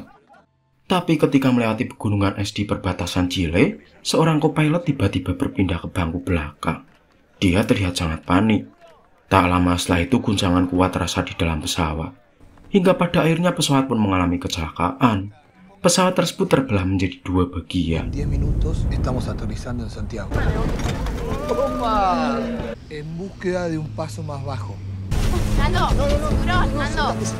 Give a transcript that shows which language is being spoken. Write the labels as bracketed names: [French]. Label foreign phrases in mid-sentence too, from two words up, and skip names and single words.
[Indonesian] Tapi ketika melewati pegunungan es di perbatasan Chile, seorang co-pilot tiba-tiba berpindah ke bangku belakang. Dia terlihat sangat panik. Tak lama setelah itu guncangan kuat terasa di dalam pesawat, hingga pada akhirnya pesawat pun mengalami kecelakaan. Pesawat tersebut terbelah menjadi dua bagian. [Spanish] 10 minutos estamos aterrizando en Santiago. ¡Toma! En búsqueda de un paso más bajo. Nando, cinturón, Nando.